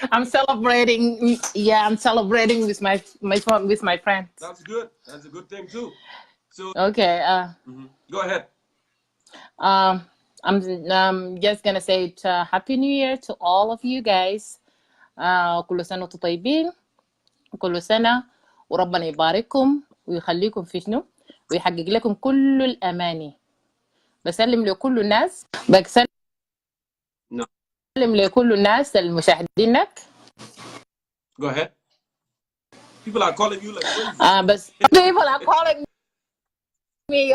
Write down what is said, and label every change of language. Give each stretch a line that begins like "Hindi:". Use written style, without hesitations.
English: I'm celebrating. Yeah, I'm celebrating with my friends. That's good. That's a good thing too. So Okay. go ahead. I'm just gonna say Happy New Year to all of you guys.
Arabic: كل سنة وانتم طيبين. كل سنة وربنا يبارككم ويخليكم في شنو ويحقق لكم كل الأماني. بسلم لكل الناس. بسلم لكل الناس المشاهدينك.
English: Go ahead. People are calling you like crazy. بس people are calling me.